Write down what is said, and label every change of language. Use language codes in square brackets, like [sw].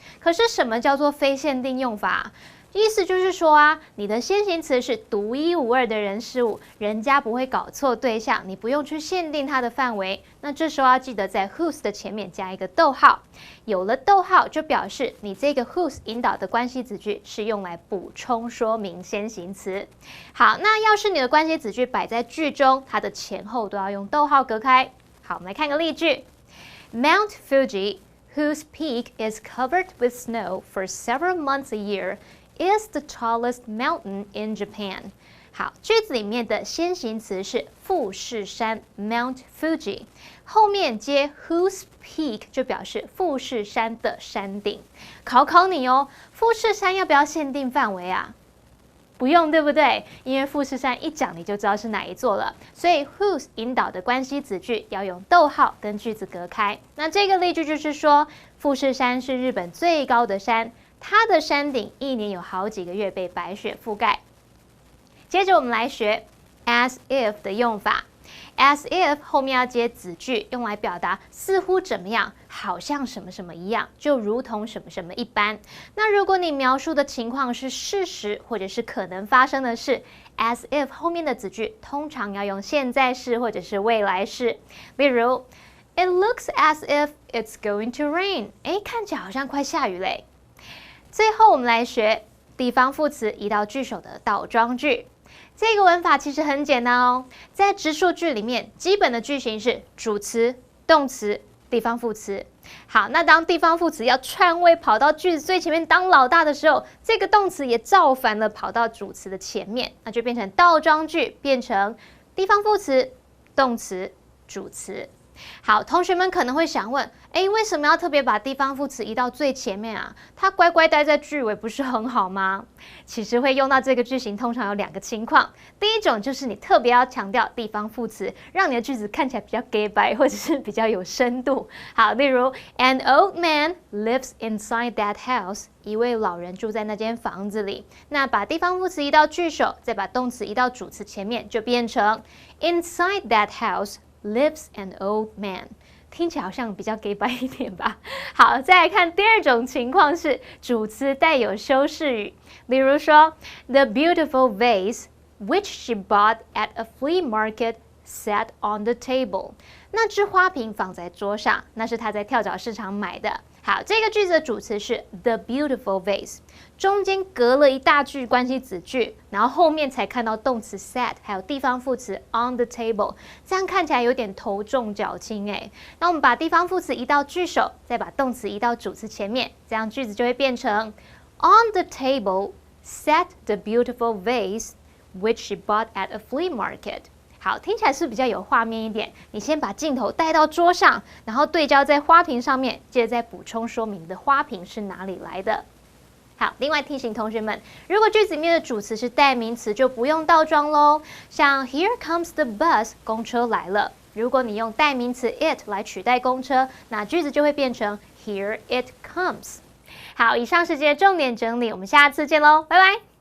[zh] 可是什么叫做非限定用法？意思就是说啊，你的先行词是独一无二的人事物，人家不会搞错对象，你不用去限定它的范围。那这时候要记得在 whose 的前面加一个逗号，有了逗号就表示你这个 whose 引导的关系子句是用来补充说明先行词。好，那要是你的关系子句摆在句中，它的前后都要用逗号隔开。好，我们来看个例句 [en] ：Mount Fuji, whose peak is covered with snow for several months a year,is the tallest mountain in Japan. [zh] 好，句子里面的先行词是富士山 Mount Fuji， 后面接 [en] whose peak [zh] 就表示富士山的山顶。考你哦，富士山要不要限定范围啊？不用，对不对？因为富士山一讲你就知道是哪一座了，所以 whose 引导的关系子句要用逗号跟句子隔开。那这个例句就是说，富士山是日本最高的山。它的山顶一年有好几个月被白雪覆盖。接着我们来学 as if 的用法。as if 后面要接子句，用来表达似乎怎么样，好像什么什么一样，就如同什么什么一般。那如果你描述的情况是事实或者是可能发生的事， as if 后面的子句通常要用现在式或者是未来式。 [en] 例如 It looks as if it's going to rain。 [zh] 看起来好像快下雨嘞。最后我们来学地方副词移到句首的倒装句。这个文法其实很简单哦，在直述句里面，基本的句型是主词、动词、地方副词。好，那当地方副词要篡位跑到句子最前面当老大的时候，这个动词也造反了，跑到主词的前面，那就变成倒装句，变成地方副词、动词、主词。好，同学们可能会想问，为什么要特别把地方副词移到最前面啊？它乖乖待在句尾不是很好吗？其实会用到这个句型，通常有2个情况。第一种就是你特别要强调地方副词，让你的句子看起来比较 gay 白，或者是比较有深度。 [en] 好，例如 An old man lives inside that house。 [zh] 一位老人住在那间房子里。那把地方副词移到句首，再把动词移到主词前面，就变成 [en] Inside that house.Lives an old man， [zh] 听起来好像比较 gay 白一点吧。好，再来看第二种情况是主词带有修饰语，例如说 [en] The beautiful vase which she bought at a flea market sat on the table。 [zh] 那只花瓶放在桌上，那是她在跳蚤市场买的。好，这个句子的主词是 [en] the beautiful vase， [zh] 中间隔了一大句关系子句，然后后面才看到动词 sat， 还有地方副词 [en] on the table， [zh] 这样看起来有点头重脚轻那我们把地方副词移到句首，再把动词移到主词前面，这样句子就会变成 [en] On the table sat the beautiful vase which she bought at a flea market。 [zh] 好，听起来是比较有画面一点。你先把镜头带到桌上，然后对焦在花瓶上面，接着再补充说明你的花瓶是哪里来的。好，另外提醒同学们，如果句子里面的主词是代名词，就不用倒装咯。 [en] 像 Here comes the bus， [zh] 公车来了。如果你用代名词 it 来取代公车，那句子就会变成 [en] Here it comes。 [zh] 好，以上是今天的重点整理，我们下次见喽，拜拜。